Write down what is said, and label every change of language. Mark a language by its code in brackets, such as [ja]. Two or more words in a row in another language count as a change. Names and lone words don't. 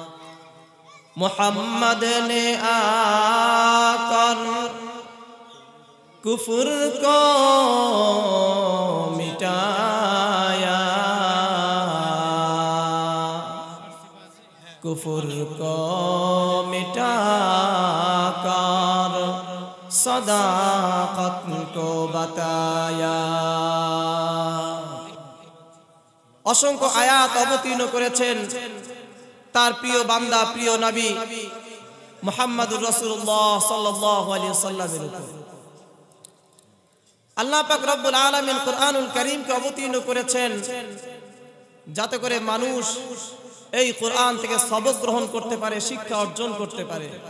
[ur] محمد نے آ کر کفر کو مٹایا کفر کو مٹا کر صداقت کو بتایا. [bn] অসংখ্য আয়াত অবতীর্ণ করেছেন তার প্রিয় বান্দা প্রিয় নবী [ar] محمد رسول الله صلى الله عليه وسلم [bn] উপর। আল্লাহ পাক [ar] رب العالمين القرآن الكريم [bn] অবতীর্ণ করেছেন যাতে করে মানুষ এই কুরআন থেকে সবক গ্রহণ করতে পারে, শিক্ষা অর্জন করতে পারে।